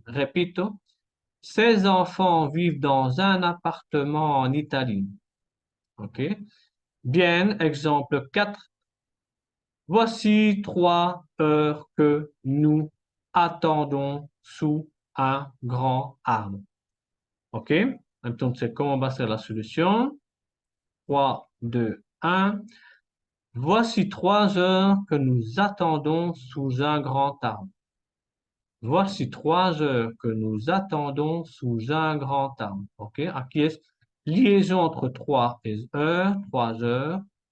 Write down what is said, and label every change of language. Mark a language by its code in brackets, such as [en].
[fr] Repito, ces enfants vivent dans un appartement en Italie. OK? Bien, exemple 4. Voici 3 heures que nous attendons sous un grand arbre. OK? [es] Entonces, ¿cómo va a ser la solution? 3, 2, 1. [fr] Voici 3 heures que nous attendons sous un grand arbre. Voici 3 heures que nous attendons sous un grand arbre. OK? [es] Aquí es liaison entre 3 et heures, 3 heures.